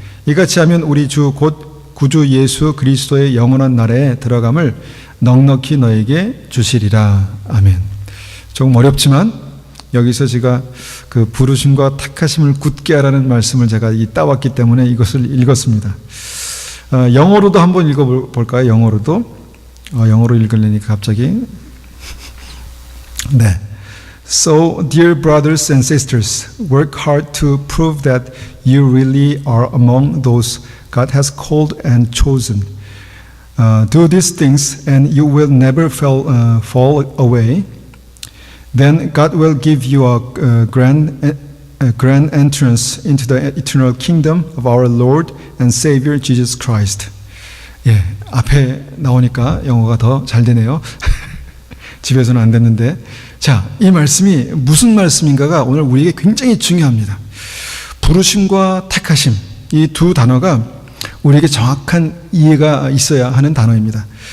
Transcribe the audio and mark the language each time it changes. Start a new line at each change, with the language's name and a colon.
Korean: 이같이 하면 우리 주 곧 구주 예수 그리스도의 영원한 나라에 들어감을 넉넉히 너에게 주시리라. 아멘. 조금 어렵지만 여기서 제가 그 부르심과 택하심을 굳게 하라는 말씀을 제가 따왔기 때문에 이것을 읽었습니다. 영어로도 한번 읽어볼까요? 영어로 읽으려니까 갑자기. 네.
English: So, dear brothers and sisters, work hard to prove that you really are among those God has called and chosen. Do these things and you will never fall away. Then God will give you a grand entrance into the eternal kingdom of our Lord and Savior Jesus Christ.
Korean: 예, 앞에 나오니까 영어가 더 잘 되네요. 집에서는 안 됐는데. 자, 이 말씀이 무슨 말씀인가가 오늘 우리에게 굉장히 중요합니다. 부르심과 택하심, 이 두 단어가 우리에게 정확한 이해가 있어야 하는 단어입니다.